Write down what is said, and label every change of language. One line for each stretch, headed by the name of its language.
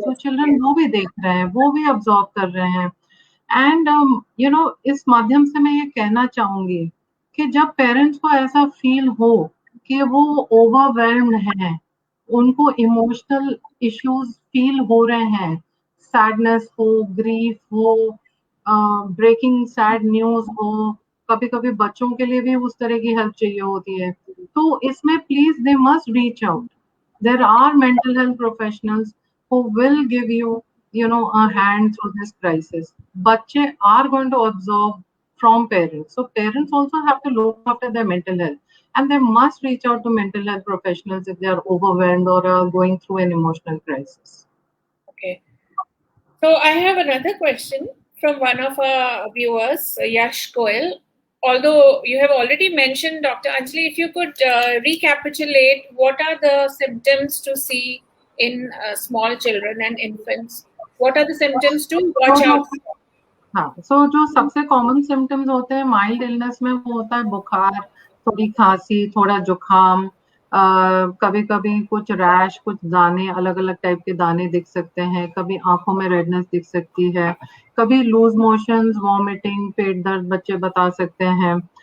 Hindi: So children वो भी देख रहे हैं, वो भी ऑब्जॉर्व कर रहे हैं. एंड इस माध्यम से मैं ये कहना चाहूंगी कि जब पेरेंट्स को ऐसा फील हो कि वो ओवरवेल्म्ड हैं, उनको इमोशनल इश्यूज फील हो रहे हैं, सैडनेस हो, ग्रीफ हो, ब्रेकिंग सैड न्यूज हो, कभी कभी बच्चों के लिए भी उस तरह की हेल्प चाहिए होती है, तो इसमें please दे must reach out.
English: There are mental health professionals who will give you know, a hand through this crisis. Bache are going to absorb from parents. So parents also have to look after their mental health. And they must reach out to mental health professionals if they are overwhelmed or are going through an emotional crisis. Okay. So I have another question from one of our viewers, Yash Goel. Although you have already mentioned, Dr. Anjali, if you could recapitulate what are the symptoms to see in small children and infants? What are the symptoms to watch out for?
Hindi: हाँ, so जो सबसे common symptoms होते हैं mild illness में, वो होता है बुखार, थोड़ी खांसी, थोड़ा जुकाम, कभी कभी कुछ रैश, कुछ दाने, अलग अलग टाइप के दाने दिख सकते हैं, कभी आंखों में रेडनेस दिख सकती है, कभी लूज मोशंस, वॉमिटिंग, पेट दर्द बच्चे बता सकते हैं.